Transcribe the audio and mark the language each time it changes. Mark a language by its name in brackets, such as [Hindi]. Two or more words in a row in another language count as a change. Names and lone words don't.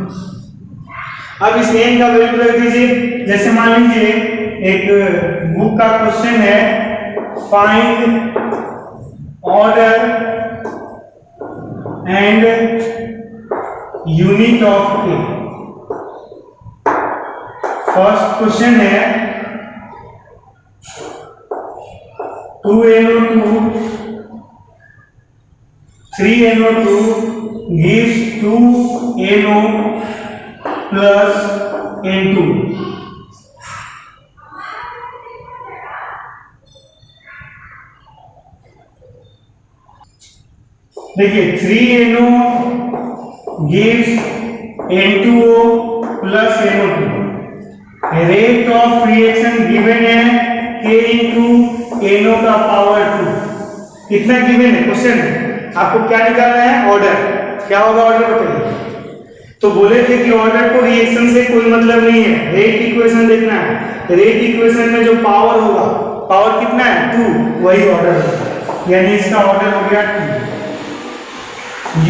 [Hindi] अब इस n का वैल्यू रख दीजिए, जैसे मान लीजिए एक बुक का क्वेश्चन है, [English] find order and unit of K. first question [Hindi] है 2NO2 3NO2 [English] gives 2NO plus N2। [Hindi] देखिए [English] 3NO gives N2O plus NO2, rate of reaction given [Hindi] है K इंटू NO का पावर 2, कितना गिवन है क्वेश्चन में, आपको क्या निकालना है ऑर्डर, क्या होगा ऑर्डर बताइए। तो बोले थे कि ऑर्डर को रिएक्शन से कोई मतलब नहीं है, [English] rate equation [Hindi] देखना है, [English] rate equation [Hindi] में जो पावर होगा, पावर कितना है 2, वही ऑर्डर होगा, यानी इसका ऑर्डर हो गया 2।